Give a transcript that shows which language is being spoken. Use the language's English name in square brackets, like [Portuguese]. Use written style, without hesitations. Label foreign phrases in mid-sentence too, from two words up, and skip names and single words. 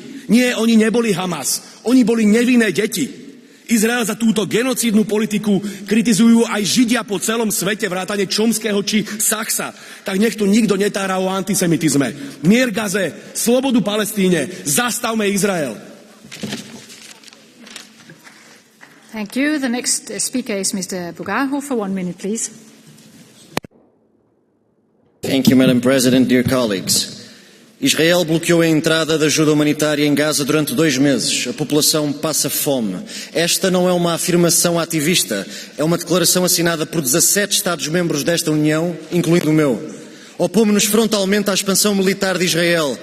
[Slovak] Nie, oni neboli Hamas, oni boli nevinné deti. Izrael za túto genocídnu politiku kritizujú aj Židia po celom svete, vrátane Čomského či Sachsa. Tak nech tu nikto netára o antisemitizme. Mier Gaze, slobodu Palestíne, zastavme Izrael. [English] Thank you. The next speaker is Mr. Bugaho for 1 minute, please. Thank you, Madam President, dear colleagues. [Portuguese] Israel bloqueou a entrada de ajuda humanitária em Gaza durante 2 meses. A população passa fome. Esta não é uma afirmação ativista, é uma declaração assinada por 17 Estados-membros desta União, incluindo o meu. Opomos-nos frontalmente à expansão militar de Israel.